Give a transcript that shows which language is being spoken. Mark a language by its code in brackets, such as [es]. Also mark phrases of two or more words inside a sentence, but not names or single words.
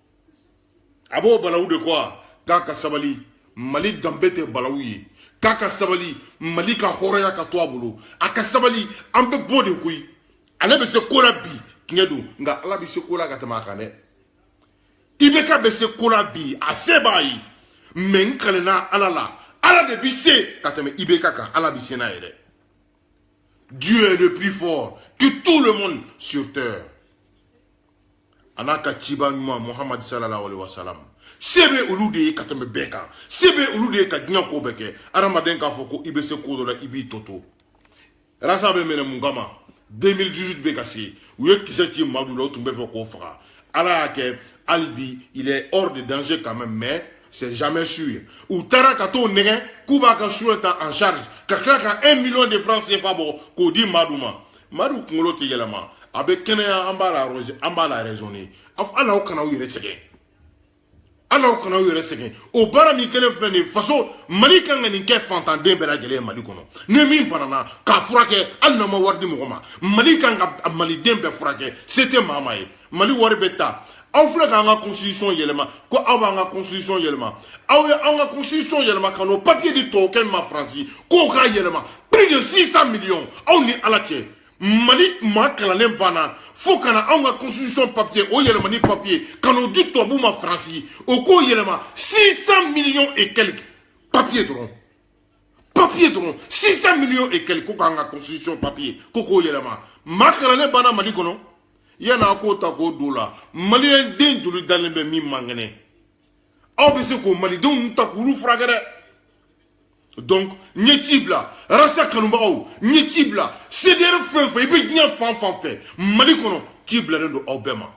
[bm] a b'o balawu de kɔ k'a ka sabali Mali danbe tɛ balawu ye k'a ka sabali Mali ka hɔrɔnya ka to a bolo a ka sabali an bɛ bɔ de koyi ale bɛ se ko la bi tiɲɛ don nka ala bɛ se ko la ka tɛmɛ a kan dɛ i bɛ k'a bɛ se ko la bi a se b'a ye mɛ n kalenna ala la ala de bɛ se ka tɛmɛ i bɛ ka kan ala bɛ se n'a ye dɛ [fr] Dieu est le plus fort que tout le monde sur terre [bm] a n'a ka ciba ɲuman Muhammad [ar] sallallahu alaihi wa sallam [bm] se bɛ olu de ye ka tɛmɛ bɛɛ kan se bɛ olu de ye ka diɲɛ ko bɛɛ kɛ adamaden k'a fɔ ko i bɛ se ko dɔ la i b'i tɔ to rasa bɛ minɛ mun kama 2018 bɛ ka se u ye kisɛ ci Madu la o tun bɛ fɛ k'o faga ala y'a kɛ hali bi [fr] il est hors de danger quand même mais c'est jamais sûr [bm] u taara ka t'o nɛgɛ k'u b'a ka soin ta [fr] en charge [bm] ka tila ka [fr] 1 million de francs [bm] CFA bɔ k'o di Madu ma Madu kunkolo tɛ yɛlɛma a bɛ kɛnɛya an b'a la raisonner ala aw kana aw yɛrɛ sɛgɛn ala aw kana aw yɛrɛ sɛgɛn o baara min kɛlen filɛ nin ye faso Mali kan ka nin kɛ fantanden bɛɛ lajɛlen ye Mali kɔnɔ ni min banana k'a furakɛ hali n'aw ma wari di mɔgɔ ma Mali kan ka maliden bɛɛ furakɛ se tɛ maa ma ye Mali wari bɛ ta aw filɛ k'an ka constitution yɛlɛma ko aw b'an ka constitution yɛlɛma aw ye an ka constitution yɛlɛma ka n'o papier di tubabukɛ min ma Faransi k'o k'a yɛlɛma [fr] plus de 600 millions [bm] aw ni ala cɛ Mali maa kalannen banna fo ka na anw ka constitution papier o yɛlɛma ni papier ka n'o di tubabuw ma Faransi o k'o yɛlɛma [fr] 600 millions et quelques [bm] papier dɔrɔn [fr] 600 millions et quelques [bm] ko k'an ka constitution papier ko k'o yɛlɛma maa kalannen banna Mali kɔnɔ yana k'o ta k'o don la Malien den joli dalen bɛ min man kɛnɛ aw bɛ se k'o malidenw ta k'olu furakɛ dɛ donc n ye ci bila rasa kanubagaw n ye ci bila CDR fɛn fɛn i bɛ diɲɛ fan fan fɛ Mali kɔnɔ ci bilalen don aw bɛɛ ma